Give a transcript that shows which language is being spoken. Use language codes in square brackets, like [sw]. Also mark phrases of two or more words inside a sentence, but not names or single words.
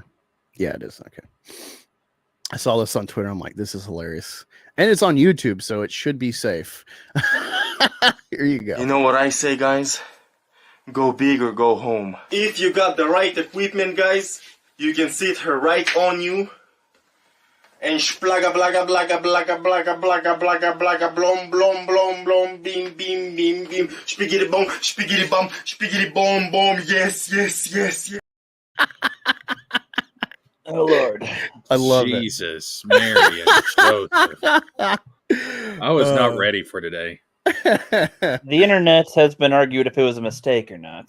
[en] Yeah, it is. Okay. I saw this on Twitter. I'm like, this is hilarious. And it's on YouTube, so it should be safe. Here you go. You know what I say, guys? Go big or go home. If you got the right equipment, guys, you can sit her right on you. And splaga blaga blaga blaga blaga blaga blaga blaga blom blom blom blom beam beam beam beam spiggity bum boom. Yes, yes, yes, yes. Oh Lord. I love Jesus, Mary and Joseph. I was not ready for today. it. The internet has been argued if it was a mistake or not.